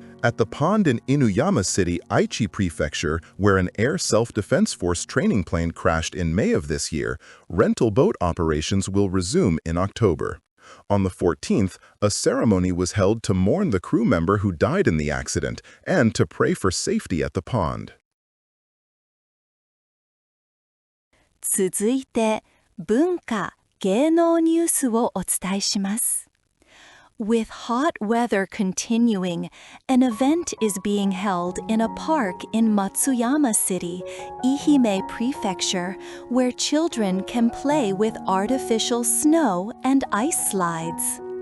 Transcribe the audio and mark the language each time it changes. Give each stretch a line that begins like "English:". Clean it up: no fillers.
English: At the pond in Inuyama City, Aichi Prefecture, where an Air Self-Defense Force training plane crashed in May of this year, rental boat operations will resume in October. On the 14th, a ceremony was held to mourn the crew member who died in the accident and to pray for safety at the pond.
Japanese: 続いて、文化・芸能ニュースをお伝えします。
English: With hot weather continuing, an event is being held in a park in Matsuyama City, Ehime Prefecture, where children can play with artificial snow and ice slides.